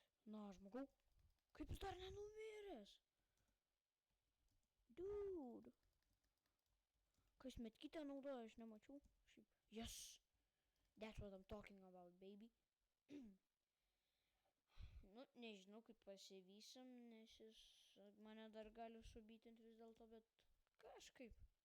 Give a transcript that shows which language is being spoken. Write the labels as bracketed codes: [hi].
[lt] Na, žmogau, kaip jis dar nenumiręs? [en] Dude. [lt] Kas metkytę naudoja, aš nemačiau. Šiaip. [en] Yes. That's what I'm talking about, baby. [lt] Nu, nežinau, kaip pasivysim, nes jis mane dar gali subytinti vis dėlto, bet kažkaip.